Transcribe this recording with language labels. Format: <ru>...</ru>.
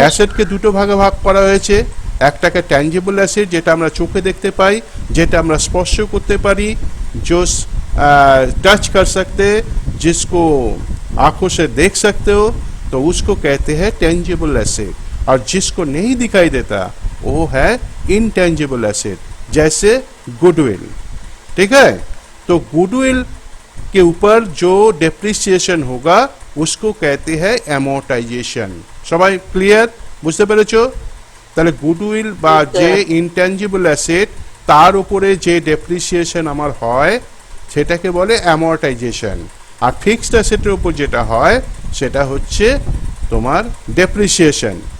<bn>অ্যাসেটকে দুটো ভাগে ভাগ করা হয়েছে, একটাকে ট্যাঞ্জিবল অ্যাসেট যেটা আমরা চোখে দেখতে পাই, যেটা আমরা স্পর্শ করতে পারি,</bn> <hi>जो टच कर सकते, जिसको आंखों से देख सकते हो, तो उसको कहते हैं टेंजिबल एसेट। और जिसको नहीं दिखाई देता वो है इनटेंजिबल एसेट, जैसे गुडविल। ठीक है? तो गुडविल के ऊपर जो डेप्रिसिएशन होगा उसको कहते हैं অ্যামর্টাইজেশন।</hi> <bn>সবাই ক্লিয়ার? বুঝতে পেরেছো? তাহলে গুডউইল বা যে ইনট্যাঞ্জিবল অ্যাসেট তার উপরে যে ডেপ্রিসিয়েশন আমার হয় সেটাকে বলে অ্যামর্টাইজেশন, আর ফিক্সড অ্যাসেটের উপর যেটা হয় সেটা হচ্ছে তোমার ডেপ্রিসিয়েশন।</bn>